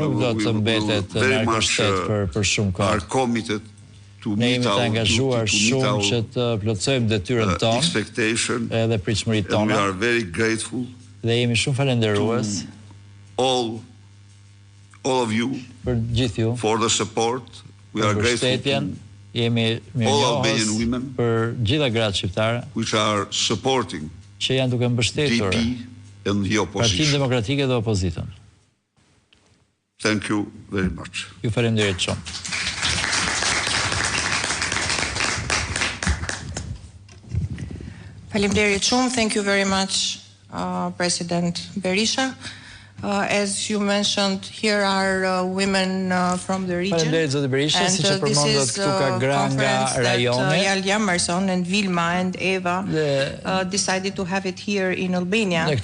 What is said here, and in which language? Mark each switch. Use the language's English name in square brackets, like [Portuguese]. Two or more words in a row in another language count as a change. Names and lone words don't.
[English] We very much are committed to meet our expectation, and we are very grateful to all of you for the support. We are grateful to all Albanian women which are supporting DP and the opposition. Thank you very much. [Albanian] Ju falenderoj shumë. Faleminderit shumë. [English] Thank you very much, President Berisha. As you mentioned, here are women from the region. And this is a conference that Jal Jamerson and Vilma and Eva decided to have it here in Albania.